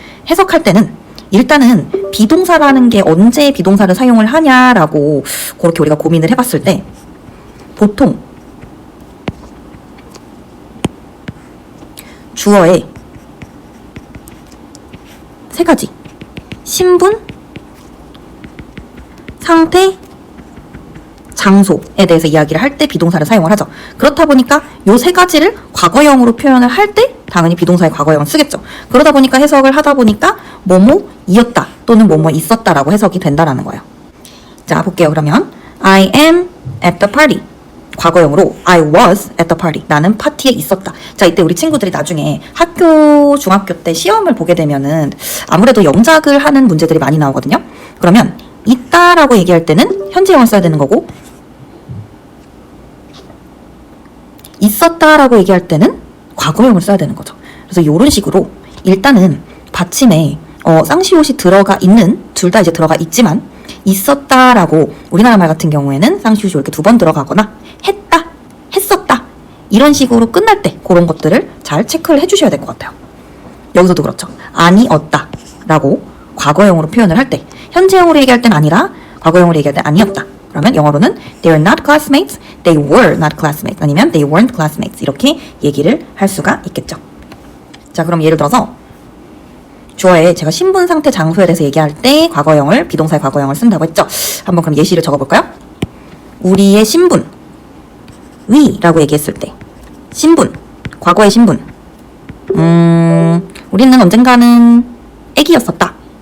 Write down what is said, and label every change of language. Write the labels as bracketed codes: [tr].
[ko] 해석할 때는 일단은 비동사라는 게 언제 비동사를 사용을 하냐라고 그렇게 우리가 고민을 해봤을 때 보통 주어에 세 가지 신분, 상태, 장소에 대해서 이야기를 할 때 비동사를 사용을 하죠. 그렇다 보니까 요 세 가지를 과거형으로 표현을 할 때 당연히 비동사의 과거형을 쓰겠죠. 그러다 보니까 해석을 하다 보니까 뭐뭐이었다 또는 뭐뭐 있었다라고 해석이 된다라는 거예요. 자, 볼게요. 그러면 [en] I am at the party. [ko] 과거형으로 [en] I was at the party. [ko] 나는 파티에 있었다. 자, 이때 우리 친구들이 나중에 학교, 중학교 때 시험을 보게 되면은 아무래도 영작을 하는 문제들이 많이 나오거든요. 그러면 있다라고 얘기할 때는 현재형을 써야 되는 거고 있었다라고 얘기할 때는 과거형을 써야 되는 거죠. 그래서 이런 식으로 일단은 받침에 쌍시옷이 들어가 있는 둘 다 이제 들어가 있지만 있었다라고 우리나라 말 같은 경우에는 쌍시옷이 이렇게 두 번 들어가거나 했다, 했었다 이런 식으로 끝날 때 그런 것들을 잘 체크를 해주셔야 될 것 같아요. 여기서도 그렇죠. 아니었다 라고 과거형으로 표현을 할 때 현재형으로 얘기할 땐 아니라 과거형으로 얘기할 땐 아니었다. 그러면 영어로는 [en] they are not classmates, they were not classmates [ko] 아니면 [en] they weren't classmates [ko] 이렇게 얘기를 할 수가 있겠죠. 자, 그럼 예를 들어서 주어에 제가 신분, 상태, 장소에 대해서 얘기할 때 과거형을 비동사의 과거형을 쓴다고 했죠. 한번 그럼 예시를 적어볼까요? 우리의 신분 we라고 얘기했을 때 신분, 과거의 신분 우리는 언젠가는 애기였었다.